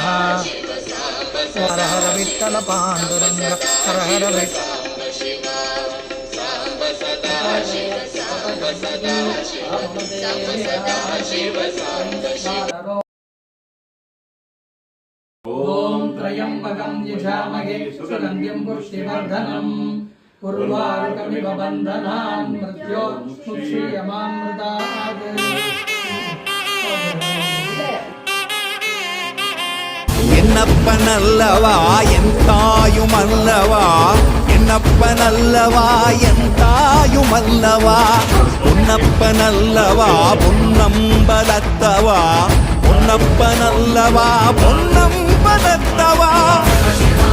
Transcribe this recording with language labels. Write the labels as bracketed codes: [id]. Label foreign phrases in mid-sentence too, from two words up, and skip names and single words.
[sa] हर हर विठ्ठल पांडुरंग हर हर ओम त्रयंबकं यजामहे सुगंधिं पुष्टिवर्धनम् उर्वारुकमिव बन्धनान् मृत्योर्मुक्षीयमामृतात्। [ta] என்னப்பனல்லவா என் தாயுமல்லவா, என்னப்பனல்லவா என் தாயுமல்லவா, பொன்னப்பனல்லவா பொன்னம்பலத்தவா, பொன்னப்பனல்லவா பொன்னம்பலத்தவா.